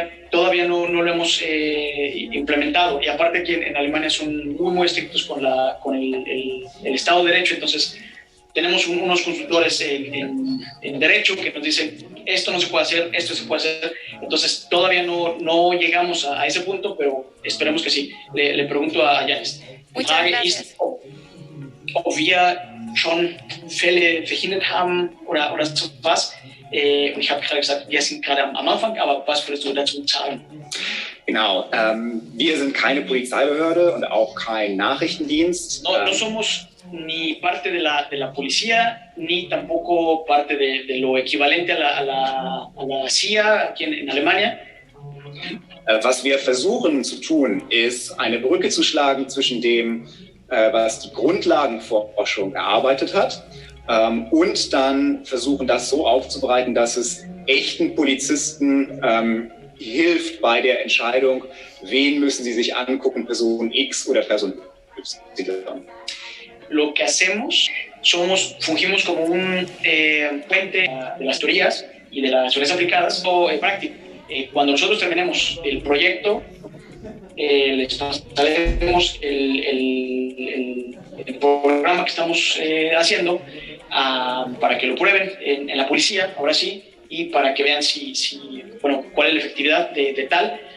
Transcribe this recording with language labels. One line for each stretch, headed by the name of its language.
Spanish: Todavía no lo hemos implementado, y aparte aquí en Alemania son muy estrictos con el Estado de Derecho. Entonces tenemos unos consultores en Derecho que nos dicen esto no se puede hacer, esto se puede hacer. Entonces todavía no llegamos a ese punto, pero esperemos que sí. Le pregunto a Yanis. Muchas gracias.
German: Ob wir schon Fälle verhindert haben oder sowas. Ich habe gerade gesagt, wir sind gerade am Anfang, aber was würdest du dazu sagen? Genau, wir sind keine Polizeibehörde und auch kein Nachrichtendienst.
Spanish: No somos ni parte de la policía, ni tampoco parte de lo equivalente a la CIA aquí en Alemania.
German: Was wir versuchen zu tun, ist eine Brücke zu schlagen zwischen dem, was die Grundlagenforschung erarbeitet hat, und dann versuchen, das so aufzubereiten, dass es echten Polizisten hilft bei der Entscheidung, wen müssen sie sich angucken, Person X oder Person Y.
Spanish: Lo que hacemos, fungimos como un puente de las teorías y de las teorías aplicadas o práctico. Cuando nosotros terminemos el proyecto, les pasaremos el programa que estamos haciendo para que lo prueben en la policía, ahora sí, y para que vean cuál es la efectividad de tal.